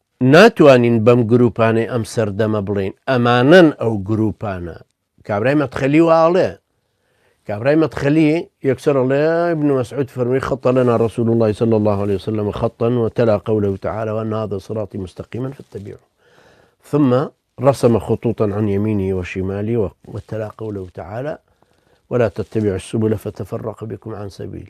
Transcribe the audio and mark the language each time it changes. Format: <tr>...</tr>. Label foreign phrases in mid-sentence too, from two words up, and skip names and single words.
<ckb>ناتوانین بەم گروپانەی ئەم سەردەمە بڵین ئەمانن ئەو گروپانە. کابرای مەدخەلی واڵێ، کابرای مەدخەلی یەکسەر ئەڵێ ابن مسعود فەرمووی</ckb> <ar>خط لنا رسول الله صلى الله عليه وسلم خطا وتلا قوله تعالى وأن هذا صراطي مستقيما فاتبعوه، ثم رسم خطوطا عن يمينه وشماله وتلا قوله تعالى ولا تتبعوا السبل فتفرق بكم عن سبيله.</ar>